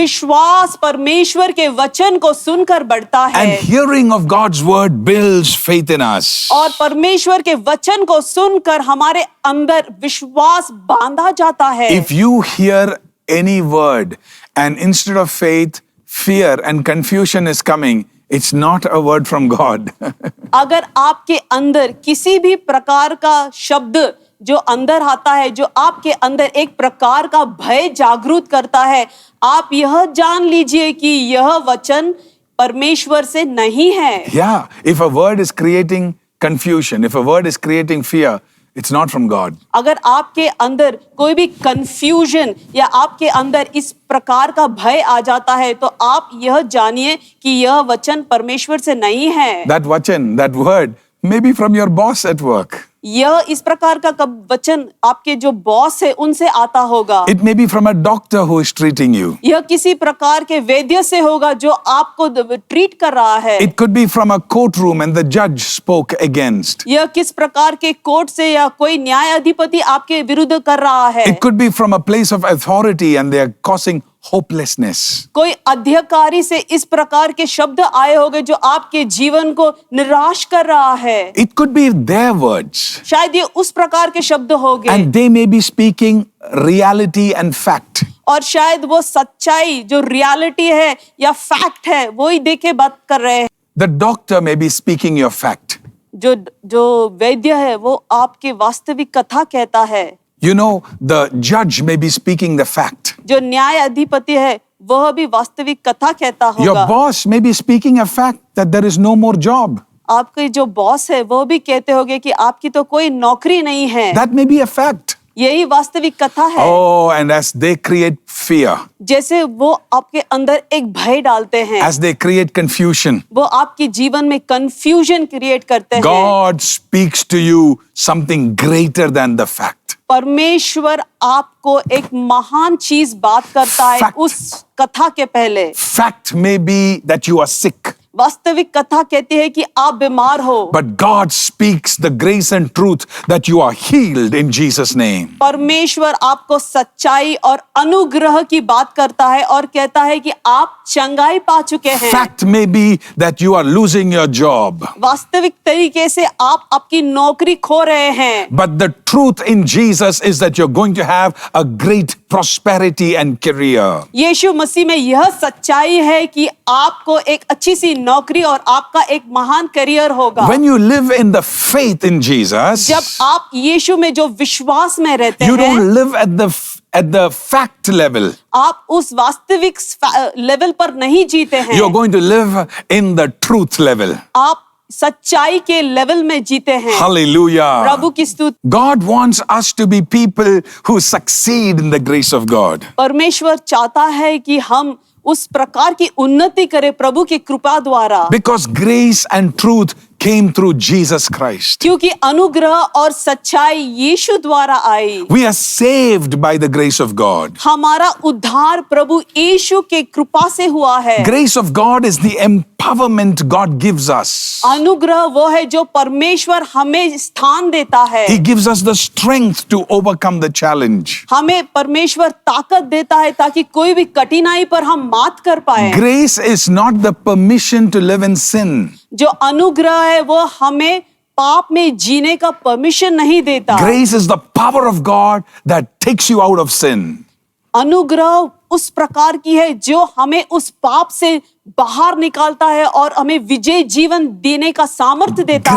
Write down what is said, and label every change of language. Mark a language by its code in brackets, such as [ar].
[hi] विश्वास परमेश्वर के वचन को सुनकर बढ़ता है [en] and hearing of God's word builds faith in us. [hi] और परमेश्वर के वचन को सुनकर हमारे अंदर विश्वास बांधा जाता है। [en] If you hear any word and instead of faith, fear and confusion is coming, it's not a word from God. [hi] अगर आपके अंदर किसी भी प्रकार का शब्द जो अंदर आता है, जो आपके अंदर एक प्रकार का भय जागृत करता है, आप यह जान लीजिए कि यह वचन परमेश्वर से नहीं है। [en] Yeah, if a word is creating confusion, if a word is creating fear, it's not from God. [hi] अगर आपके अंदर कोई भी कंफ्यूजन या आपके अंदर इस प्रकार का भय आ जाता है, तो आप यह जानिए कि यह वचन परमेश्वर से नहीं है। [en] That vachan, that word may be from your boss at work. [hi] यह इस प्रकार का वचन आपके जो बॉस है उनसे आता होगा। [en] It may be from a doctor who is treating you. [hi] यह किसी प्रकार के वैद्य से होगा जो आपको ट्रीट कर रहा है। [en] It could be from a courtroom and the judge spoke against. [hi] यह किस प्रकार के कोर्ट से या कोई न्यायाधिपति आपके विरुद्ध कर रहा है। [en] It could be from a place of authority and they are causing hopelessness. [hi] कोई अधिकारी से इस प्रकार के शब्द आए होंगे जो आपके जीवन को निराश कर रहा है। [en] It could be their words. [hi] शायद ये उस प्रकार के शब्द होंगे [en] And they may be speaking reality and fact. [hi] और शायद वो सच्चाई जो रियलिटी है या फैक्ट है वो ही देके बात कर रहे हैं। [en] The doctor may be speaking your fact. [hi] जो वैद्य है वो आपके वास्तविक कथा कहता है। [en] You know, the judge may be speaking the fact. [hi] जो न्यायाधिपति है वह भी वास्तविक कथा कहता [en] Your [hi] होगा। [en] boss may be speaking a fact that there is no more job. [hi] आपके जो बॉस है वो भी कहते होंगे कि आपकी तो कोई नौकरी नहीं है। [en] That may be a fact. [hi] यही वास्तविक कथा है। [en] Oh, and as they create fear, [hi] जैसे वो आपके अंदर एक भय डालते हैं, [en] as they create confusion, [hi] वो आपके जीवन में कंफ्यूजन क्रिएट करते हैं। [en] God speaks to you something greater than the fact. [hi] परमेश्वर आपको एक महान चीज बात करता है [en] Fact. [hi] उस कथा के पहले। [en] Fact may be that you are sick. [hi] वास्तविक कथा कहती है कि आप बीमार हो, [en] But God speaks the grace and truth that you are healed in Jesus' name. [hi] परमेश्वर आपको सच्चाई और अनुग्रह की बात करता है और कहता है कि आप चंगाई पा चुके हैं। [en] Fact may be that you are losing your job. [hi] वास्तविक तरीके से आप आपकी नौकरी खो रहे हैं, [en] But the truth in Jesus is that you're going to have a great prosperity and career. [hi] यीशु मसीह में यह सच्चाई है कि आपको एक अच्छी सी नौकरी और आपका एक महान करियर होगा। [en] When you live in the faith in Jesus, [hi] जब आप यीशु में जो विश्वास में रहते [en] you [hi] हैं, [en] don't live at the fact level. [hi] आप उस वास्तविक लेवल पर नहीं जीते हैं। [en] You're going to live in the truth level. [hi] आप सच्चाई के लेवल में जीते हैं। [en] Hallelujah. [hi] प्रभु की स्तुति। [en] God wants us to be people who succeed in the grace of God. [hi] परमेश्वर चाहता है कि हम उस प्रकार की उन्नति करें प्रभु की कृपा द्वारा, [en] Because grace and truth came through Jesus Christ. [hi] क्योंकि अनुग्रह और सच्चाई यीशु द्वारा आई। [en] We are saved by the grace of God. [hi] हमारा उद्धार प्रभु यीशु के कृपा से हुआ है। [en] Grace of God is the empowerment God gives us. [hi] अनुग्रह वो है जो परमेश्वर हमें स्थान देता है। [en] He gives us the strength to overcome the challenge. [hi] हमें परमेश्वर ताकत देता है ताकि कोई भी कठिनाई पर हम मात कर पाए। [en] Grace is not the permission to live in sin. [hi] जो अनुग्रह है वो हमें पाप में जीने का परमिशन नहीं देता। [en] Grace is the power of God that takes you out of sin. [hi] अनुग्रह उस प्रकार की है जो हमें उस पाप से बाहर निकालता है और हमें विजय जीवन देने का सामर्थ्य देता है।